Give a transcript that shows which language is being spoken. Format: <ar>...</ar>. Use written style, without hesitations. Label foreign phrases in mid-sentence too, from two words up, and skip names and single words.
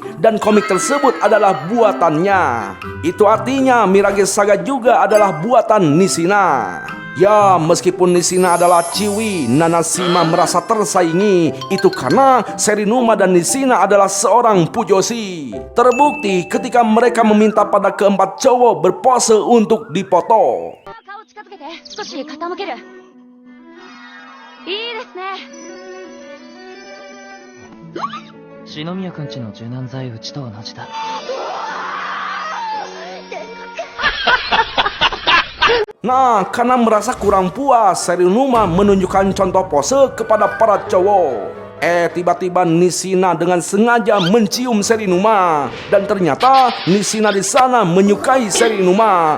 <id>Dan komik tersebut adalah buatannya. Itu artinya Mirage Saga juga adalah buatan Nishina. Ya, meskipun Nishina adalah ciwi, Nanashima merasa tersaingi. Itu karena Serinuma dan Nishina adalah seorang pujoshi. Terbukti ketika mereka meminta pada keempat cowok berpose untuk dipoto.</id> <ja>顔近づけて、少し傾ける。いいですね。篠宮くんちの柔軟剤うちと同じだ。</ja> <id>Nah, karena merasa kurang puas, Serinuma menunjukkan contoh pose kepada para cowok. Tiba-tiba Nishina dengan sengaja mencium Serinuma. Dan ternyata Nishina di sana menyukai Serinuma.</id>